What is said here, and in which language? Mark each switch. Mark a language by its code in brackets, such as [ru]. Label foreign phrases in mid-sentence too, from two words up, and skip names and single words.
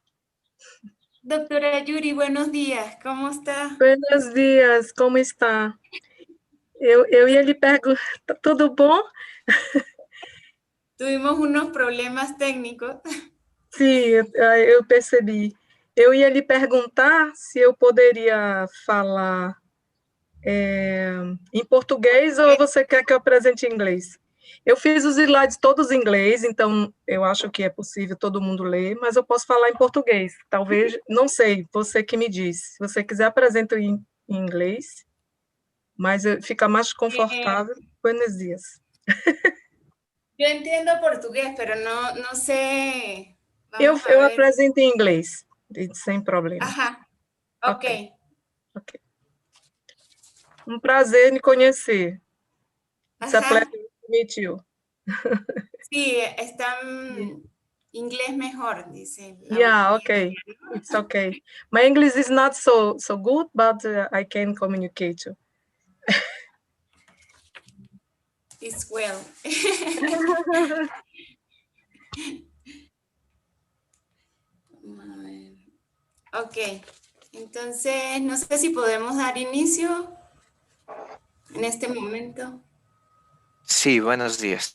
[es] Doctora Yuri, buenos días, ¿cómo está? Buenos dias, como está? [pt] Eu ia lhe perguntar, tudo bom? Tuvimos unos problemas técnicos. Sim, eu percebi. Eu ia lhe perguntar se eu poderia falar em português ou você quer que eu apresente em inglês? Eu fiz os slides todos em inglês, então eu acho que é possível todo mundo ler, mas eu posso falar em português. Talvez, não sei, você que me diz. Se você quiser, apresento em inglês, mas fica mais confortável. [es] Buenos dias. Yo entiendo portugués, pero no sé. [pt] Eu [es] Vamos a ver. [pt] apresento em inglês, sem problema. [es] Ajá, ok. [pt] Ok. Um prazer em conhecer. [en] It's a [es] Ajá. [en] pleasure to meet you. [es] Sí, está inglés mejor, dice la [en] Yeah, [es] mayoría. [en] okay. It's okay. My English is not so good, but I can communicate you. It's well. [es] Ok, entonces no sé si podemos dar inicio en este momento. Sí, buenos días.